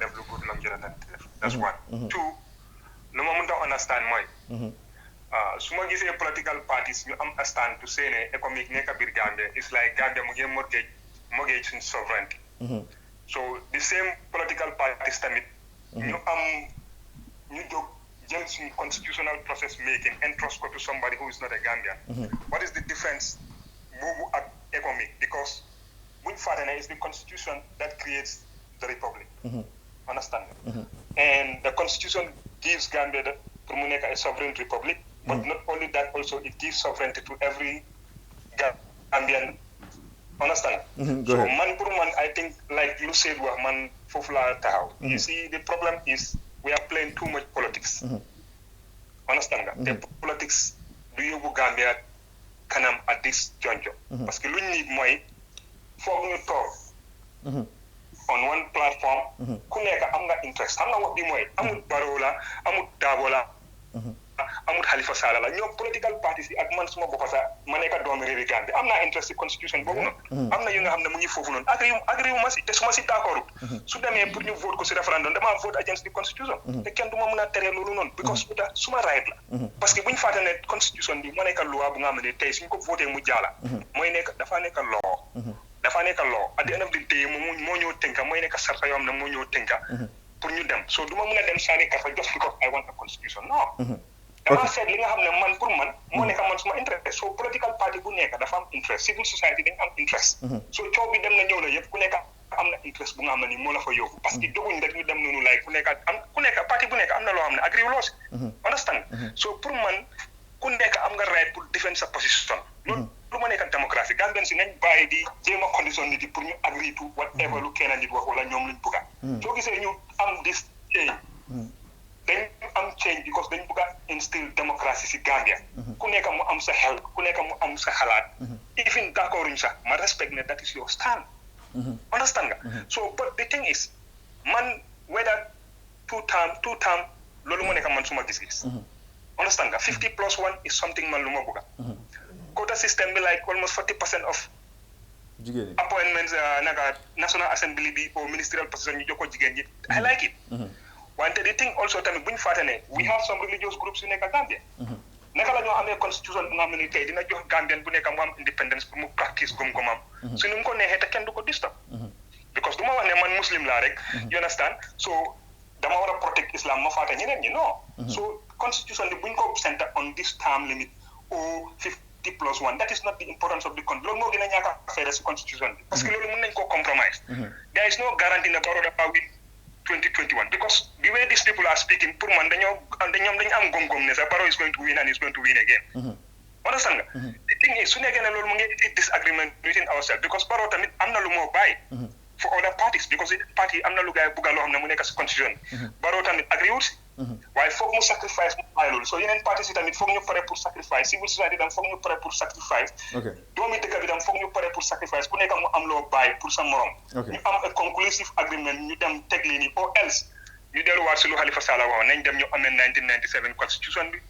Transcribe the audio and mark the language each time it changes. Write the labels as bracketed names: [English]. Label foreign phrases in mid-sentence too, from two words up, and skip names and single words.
[Wolof] def lu good lam Jonathan def [English] that's one two [Wolof] lu ma mënta understand mooy su ma gisee [English] political parties [Wolof] ñu am [English] a stand to say [Wolof] ne économique nekk biir Gambia [English] it's like [Wolof] Gambia mu ngi mortgage suñ sovereignty [English] so the same political parties [Wolof] tamit ñu jóg jël suñu [English] constitutional process making entrust [Wolof] ko [English] to somebody who is not a Gambian what is the difference [Wolof] boobu ak [English] economic because [Wolof] buñ fàtte ne [English] is the constitution that creates the republic understand and the constitution gives Gambia [Wolof] pour mu nekk [English] a sovereign republic but not only that also it gives sovereignty to every Gambian understand so [Wolof] man pour man [English] I think like lu said [Wolof] wax man foofu laa taxaw [English] you see the problem is we are playing too much politics understand [Wolof] nga te [English] politics [Wolof] du yóbbu Gambia kanam [English] at this juncture. [Wolof] Parce que lu ñu need mooy foog ñu toog [English] on one platform. [Wolof] Ku nekk am nga interest xam nga wax bi mooy amul Barrow la amul Darboe la amul Halifa Sallah la ñoom political parties yi ak man suma bopp sax ma nekk doomi réewi Gambie am naa interest ci constitution boobu noonu. am na yu nga xam ne mu ngi foofu noonu agri wu ma si te su ma si d'accord su demee pour ñu vote ko si référendum damaa [English] vote against the constitution. [Wolof] te kenn du ma mën a tere loolu noonu. because suma right la. parce que bu ñu fàtte ne constitution bi moo nekk loi bu nga xam ne tey suñ ko voté mu jaala. mooy nekk dafa nekk law. dafa nekk law [English] at the end of the day [Wolof] moo ñëw tënka mooy nekk sarta yoo xam ne moo ñëw tënka pour ñu dem so du ma mën a dem sànni carte [English] just because I want a constitution [Wolof] non. dama seet li nga xam ne man pour man moo nekk man suma interest so political party bu nekk dafa am interest civil society dañ am interest. so coow bi dem na ñëw na yëpp ku nekk am na interest bu nga xam ne nii moo la fa yóbbu. parce que doguñ rek ñu dem noonu lay ku nekk parti bu nekk am na loo xam ne agri loo si. understand so pour man ku nekk am nga right pour defend sa position. loolu lu ma nekk démocratie Gambien si nañ bàyyi di jéem a condition nit yi pour ñu [English] agree to whatever [Wolof] lu kenn nit wax wala ñoom luñ bëgga. soo gisee ñu am [English] this change. [Wolof] dañ am change because dañ bëgg a instill démocratie si Gambia. ku nekk mu am sa xel ku nekk mu am sa xalaat. even d'accorduñ sax ma respect ne [English] that is your stand. [Wolof] understand nga. [English] so but the thing is man whether two term [Wolof] loolu moo nekk man suma gis-gis. understand nga 50+1 [English] is something [Wolof] man lu ma bëgg. [English] quota system bi like almost 40% of appointments naka National Assembly bi or ministerial position [Wolof] ñu jox ko jigéen ñi [English] I like it. wante the thing also tamit [Wolof] bu ñu fàtte ne [English] we have some religious groups [Wolof] yu nekk Gambia. naka la ñoo amee constitution bu nga xam ne tey dina jox Gambien bu nekk mu am independence pour mu practice gom-gomam. su nu mu ko neexee te kenn du ko disturb. because du ma wax ne man muslim laa rek. [English] you understand [Wolof] so dama war a protect Islam ma fàtte ñeneen ñi non. [English] so [Wolof] constitution bi bu ñu ko [English] center on this term limit or 50+1 that is not the importance of the country [Wolof] loolu moo gën a ñàkk a fayda si constitution bi. parce que loolu mën nañ koo compromise. [English] there is no guarantee ne Barrow dafa win 2021 because the way these people are speaking [Wolof] pour man dañu am gom-gom ne sax [English] Barrow is going to win and is going to win again. understand nga. the thing is [Wolof] su nekkee ne loolu mu ngi [English] disagreement within ourselves [Wolof] because Barrow tamit am na lu moo bàyyi. [English] for other parties because [Wolof] party am na lu gaay bugga loo xam ne mu nekk si constitution bi. Barrow tamit agree wut si. waaye foog mu sacrifice mu bàyyi loolu so yeneen parties yi tamit foog ñu pare pour sacrifice civil society tam foog ñu pare pour sacrifice. doomi dëkk bi tam foog ñu pare pour sacrifice ku nekk mu am loo bàyyi pour sa morom. ñu am [English] a conclusive agreement [Wolof] ñu dem teg lii nii or else ñu delluwaat si lu Halifa Sallah waxoon nañ dem ñu amee 1997 constitution bi.